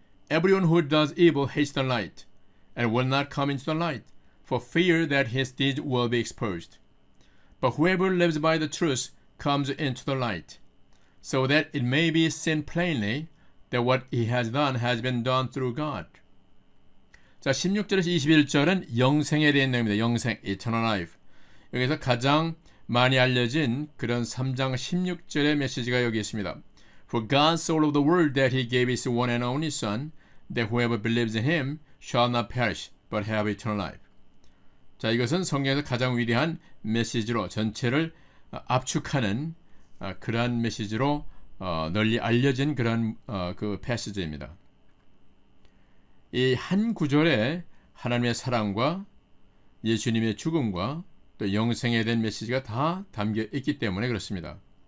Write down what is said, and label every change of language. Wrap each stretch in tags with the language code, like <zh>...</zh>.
<en>Everyone who does evil hates the light, and will not come into the light, for fear that his deeds will be exposed. But whoever lives by the truth comes into the light, so that it may be seen plainly that what he has done has been done through God.</en> <ko>자, 16절에서 21절은 영생에 대한 내용입니다. 영생, eternal life. 여기서 가장 많이 알려진 그런 3장 16절의 메시지가 여기 있습니다.</ko> <en>For God so loved the world that he gave his one and only Son, that whoever believes in him shall not perish, but have eternal life.</en> <ko>자, 이것은 성경에서 가장 위대한 메시지로 전체를 압축하는 그러한 메시지로 널리 알려진 그런 그 패시지입니다. 이 한 구절에 하나님의 사랑과 예수님의 죽음과 또 영생에 대한 메시지가 다 담겨 있기 때문에 그렇습니다.</ko>